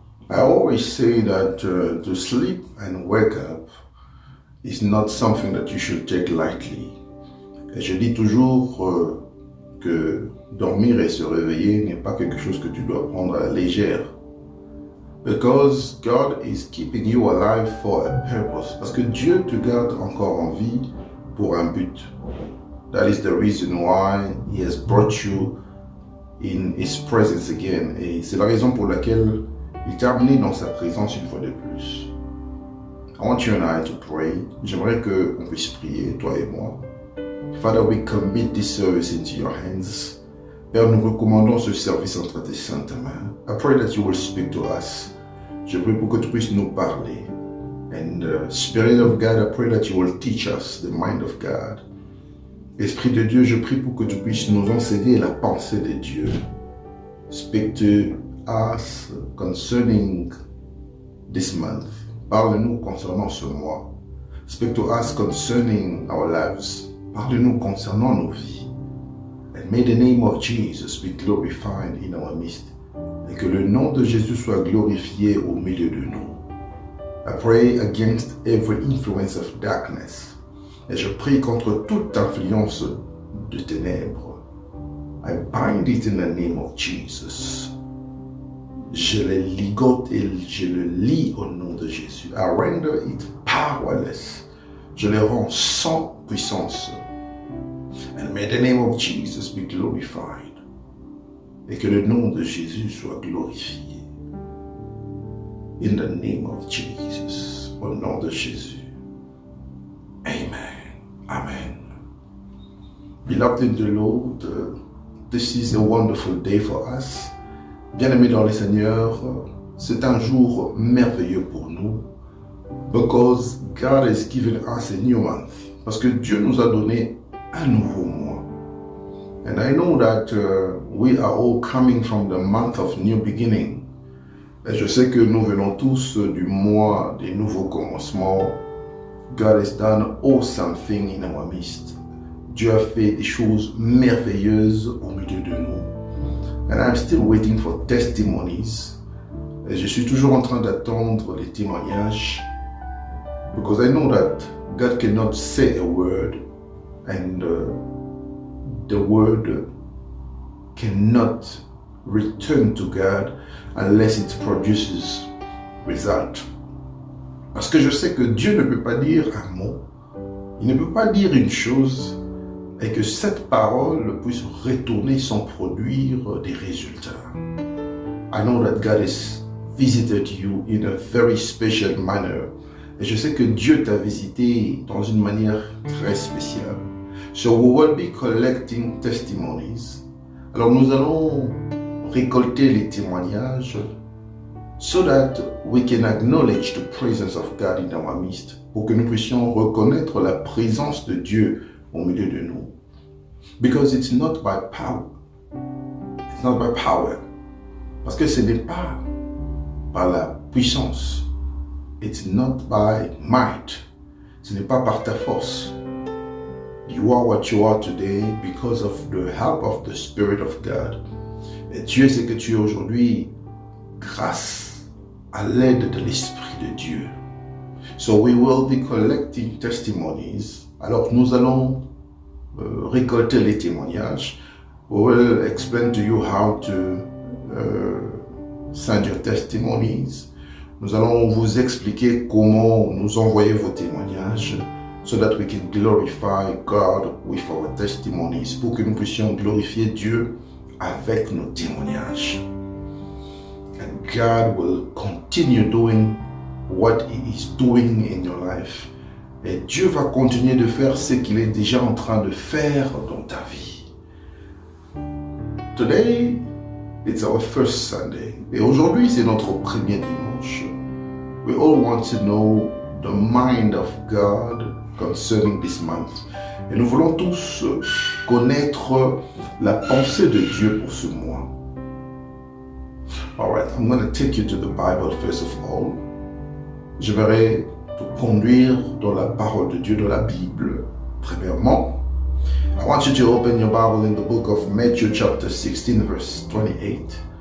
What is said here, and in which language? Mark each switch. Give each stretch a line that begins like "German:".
English: I always say that to sleep and wake up is not something that you should take lightly.
French: Et je dis toujours que dormir et se réveiller n'est pas quelque chose que tu dois prendre à la légère.
English: Because God is keeping you alive for a purpose.
French: Parce que Dieu te garde encore en vie pour un but.
English: That is the reason why He has brought you in His presence again.
French: Et c'est la raison pour laquelle il t'a amené dans sa présence une fois de plus.
English: I want you and I to pray.
French: J'aimerais qu'on puisse prier, toi et moi.
English: Father, we commit this service into your hands.
French: Père, nous recommandons ce service entre tes saintes mains.
English: I pray that you will speak to us.
French: Je prie pour que tu puisses nous parler.
English: And Spirit of God, I pray that you will teach us the mind of God.
French: Esprit de Dieu, je prie pour que tu puisses nous enseigner la pensée de Dieu.
English: Speak to us concerning this month.
French: Parle-nous concernant ce mois.
English: Speak to us concerning our lives.
French: Parle-nous concernant nos vies.
English: And may the name of Jesus be glorified in our midst.
French: Et que le nom de Jésus soit glorifié au milieu de nous.
English: I pray against every influence of darkness.
French: Et je prie contre toute influence de ténèbres.
English: I bind it in the name of Jesus.
French: Je le ligote et je le lie au nom de Jésus.
English: I render it powerless.
French: Je le rends sans puissance.
English: And may the name of Jesus be glorified.
French: Et que le nom de Jésus soit glorifié.
English: In the name of Jesus.
French: Au nom de Jésus.
English: Amen. Amen. Beloved in the Lord, this is a wonderful day for us.
French: Bien-aimés dans le Seigneur, c'est un jour merveilleux pour nous.
English: Because God has given us a new month.
French: Parce que Dieu nous a donné un nouveau mois.
English: And I know that we are all coming from the month of new beginning.
French: Et je sais que nous venons tous du mois des nouveaux commencements.
English: God has done awesome things in our midst.
French: Dieu a fait des choses merveilleuses au milieu de nous.
English: And I'm still waiting for testimonies.
French: Et je suis toujours en train d'attendre les témoignages.
English: Because I know that God cannot say a word and the word cannot return to God unless it produces result.
French: Parce que je sais que Dieu ne peut pas dire un mot, il ne peut pas dire une chose et que cette parole puisse retourner sans produire des résultats.
English: I know that God has visited you in a very special manner.
French: Et je sais que Dieu t'a visité dans une manière très spéciale.
English: So we will be collecting testimonies.
French: Alors nous allons récolter les témoignages
English: so that we can acknowledge the presence of God in our midst.
French: Pour que nous puissions reconnaître la présence de Dieu au milieu de nous.
English: Because it's not by power. It's not by power.
French: Parce que ce n'est pas par la puissance.
English: It's not by might.
French: Ce n'est pas par ta force.
English: You are what you are today because of the help of the Spirit of God.
French: Et tu es ce que tu es aujourd'hui grâce à l'aide de l'Esprit de Dieu.
English: So we will be collecting testimonies.
French: Alors nous allons récolter les témoignages.
English: We will explain to you how to send your testimonies.
French: Nous allons vous expliquer comment nous envoyer vos témoignages
English: so that we can glorify God with our testimonies,
French: pour que nous puissions glorifier Dieu avec nos témoignages.
English: And God will continue doing what He is doing in your life.
French: Et Dieu va continuer de faire ce qu'il est déjà en train de faire dans ta vie.
English: Today, it's our first Sunday.
French: Et aujourd'hui, c'est notre premier dimanche.
English: We all want to know the mind of God concerning this month.
French: Et nous voulons tous connaître la pensée de Dieu pour ce mois.
English: Alright, I'm going to take you to the Bible first of all.
French: Je vais te conduire dans la parole de Dieu, dans la Bible, premièrement.
English: I want you to open your Bible in the book of Matthew chapter 16 verse 28.